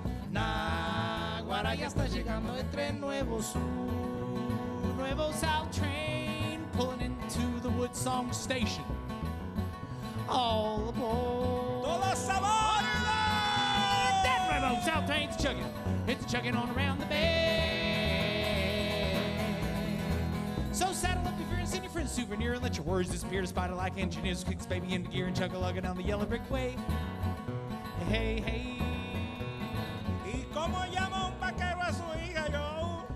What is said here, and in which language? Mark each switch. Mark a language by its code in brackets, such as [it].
[es] Naguará ya está llegando el tren Nuevo Sur. [en] Nuevo South Train pulling into the WoodSongs station. All aboard. [es] Todos a bordo. [en] That Nuevo South Train's chugging. It's chugging on around the bend. So saddle up your fear and send your friends a souvenir and let your worries disappear despite it like engineers kicks baby into gear and chug-a-lugga down the yellow brick way. Hey, hey. [es] ¿Y cómo llama un vaquero a su hija, yo?